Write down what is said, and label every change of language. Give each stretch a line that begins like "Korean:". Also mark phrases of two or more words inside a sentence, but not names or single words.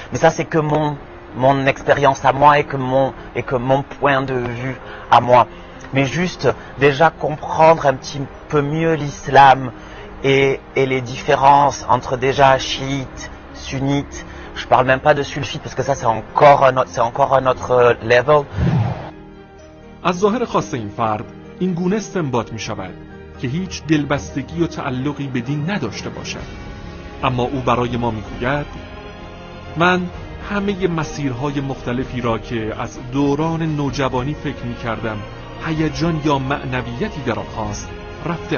French: Mais ça c'est que mon expérience à moi et que mon point de vue à moi. Mais juste déjà comprendre un petit peu mieux l'islam et les différences entre déjà chiites, sunnites. Je parle même pas de sulfites parce que ça c'est encore un autre level.
Persian: از ظاهر خاص این فرد این گونه استنباط می شود که هیچ دلبستگی و تعلقی به دین نداشته باشد، اما او برای ما می گوید من همه مسیرهای مختلفی را که از دوران نوجوانی فکر می کردم هیجان یا معنویتی در آن خواست رفتم.